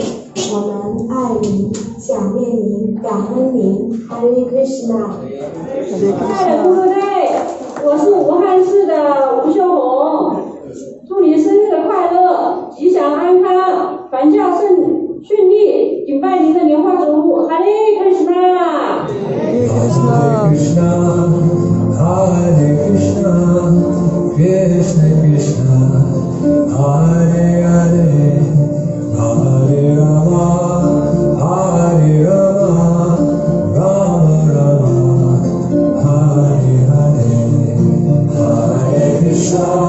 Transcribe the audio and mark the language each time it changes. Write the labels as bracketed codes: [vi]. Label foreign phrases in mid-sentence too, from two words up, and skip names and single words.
[zh] 我们爱您，想念您，感恩您。 [sa] Hare Krishna。 [zh] 亲爱的诸位，我是武汉市的吴秀红，祝你生日快乐，吉祥安康，传教顺利，敬拜您的莲花主 [sa] Hare Krishna。 Hare Krishna， Hare Krishna， Krishna Krishna， Hare Hare， Hare Rama， Hare Rama， Rama Rama， Hare Hare， Hare Krishna，